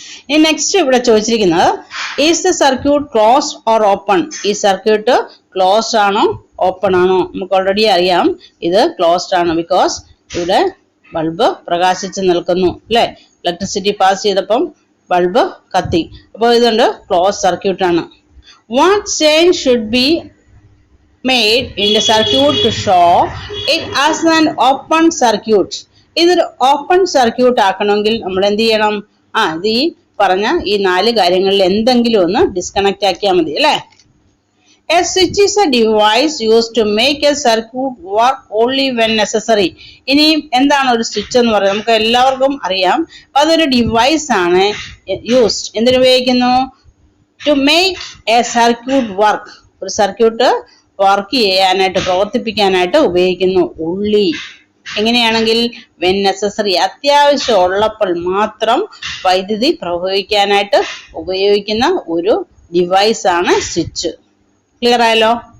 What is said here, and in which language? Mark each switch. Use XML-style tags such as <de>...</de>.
<ml>ഇനി നെക്സ്റ്റ് ഇവിടെ ചോദിച്ചിരിക്കുന്നത്</ml> <en>Is the circuit closed or open?</en> <ml>ഈ സർക്യൂട്ട് ക്ലോസ്ഡ് ആണോ ഓപ്പൺ ആണോ? നമുക്ക് ഓൾറെഡി അറിയാം ഇത് ക്ലോസ്ഡ് ആണ്. ബിക്കോസ് ഇവിടെ ബൾബ് പ്രകാശിച്ച് നിൽക്കുന്നു അല്ലെ? ഇലക്ട്രിസിറ്റി പാസ് ചെയ്തപ്പം ബൾബ് കത്തി. അപ്പോൾ ഇതുകൊണ്ട് ക്ലോസ് സർക്യൂട്ട് ആണ്.</ml> <en>What change should be made in the circuit to show it as an open circuit?</en> <ml>ഇതൊരു ഓപ്പൺ സർക്യൂട്ട് ആക്കണമെങ്കിൽ നമ്മൾ എന്ത് ചെയ്യണം? ഇത് ഈ പറഞ്ഞ ഈ 4 കാര്യങ്ങളിൽ എന്തെങ്കിലും ഒന്ന് ഡിസ്കണക്ട് ആക്കിയാൽ മതി അല്ലേ?</ml> <en>A switch is a device used to make a circuit work only when necessary.</en> <ml>ഇനി എന്താണ് ഒരു സ്വിച്ച് എന്ന് പറയുന്നത്? നമുക്ക് എല്ലാവർക്കും അറിയാം. അതൊരു ഡിവൈസ് ആണ്. യൂസ്ഡ് എന്തിനു ഉപയോഗിക്കുന്നു?</ml> <en>To make a circuit work.</en> <ml>ഒരു സർക്യൂട്ട് വർക്ക് ചെയ്യാനായിട്ട്, പ്രവർത്തിപ്പിക്കാനായിട്ട് ഉപയോഗിക്കുന്നു. ഉള്ളി എങ്ങനെയാണെങ്കിൽ</ml> <en>when necessary,</en> <ml>അത്യാവശ്യം ഉള്ളപ്പോൾ മാത്രം വൈദ്യുതി പ്രവഹിക്കാനായിട്ട് ഉപയോഗിക്കുന്ന ഒരു ഡിവൈസ് ആണ് സ്വിച്ച്. ക്ലിയർ ആയല്ലോ?</ml>